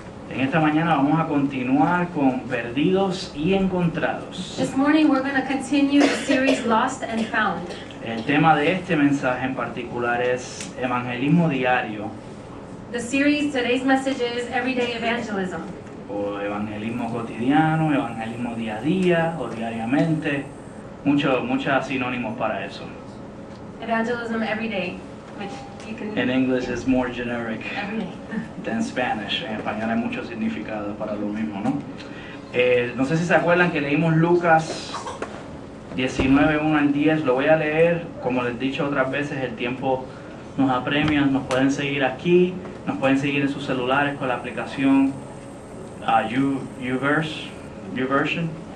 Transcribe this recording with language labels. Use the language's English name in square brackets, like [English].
[Spanish] En esta mañana vamos a continuar con Perdidos y Encontrados. [English] This morning we're going to continue the series Lost and Found. [Spanish] El tema de este mensaje en particular es evangelismo diario [English] The series, today's message is Everyday Evangelism. [Spanish] o evangelismo cotidiano, evangelismo día a día o diariamente. Muchos sinónimos para eso. [English] Evangelism every day, which you can En English es more generic every day. than Spanish. [Spanish] En español hay muchos significados para lo mismo, ¿no? No sé si se acuerdan que leímos Lucas 19, 1 al 10. Lo voy a leer, como les he dicho otras veces, el tiempo nos apremia. Nos pueden seguir aquí, nos pueden seguir en sus celulares con la aplicación YouVersion.